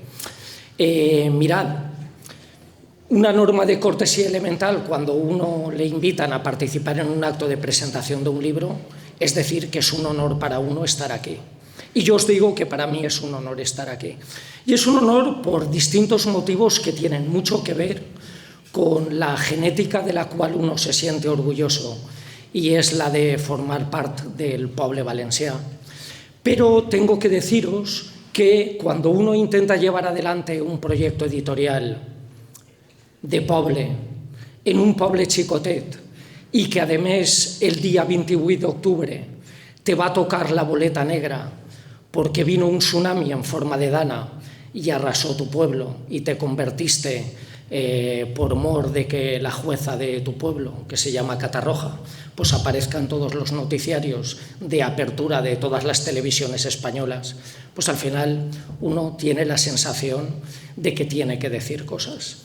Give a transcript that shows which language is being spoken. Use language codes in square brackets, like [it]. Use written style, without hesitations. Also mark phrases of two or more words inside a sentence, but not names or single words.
[es] Mirad, una norma de cortesía elemental cuando uno le invitan a participar en un acto de presentación de un libro es decir que es un honor para uno estar aquí. Y yo os digo que para mí es un honor estar aquí. Y es un honor por distintos motivos que tienen mucho que ver con la genética de la cual uno se siente orgulloso, y es la de formar parte del [ca] poble valencià. [es] Pero tengo que deciros que cuando uno intenta llevar adelante un proyecto editorial de poble, [ca] en un poble xicotet, i que, a més, el dia 28 d'octubre te va tocar la boleta negra [es] porque vino un tsunami en forma de dana y arrasó tu pueblo y te convertiste, por mor de que la jueza de tu pueblo, que se llama Catarroja, pues aparezca en todos los noticiarios de apertura de todas las televisiones españolas, pues al final uno tiene la sensación de que tiene que decir cosas.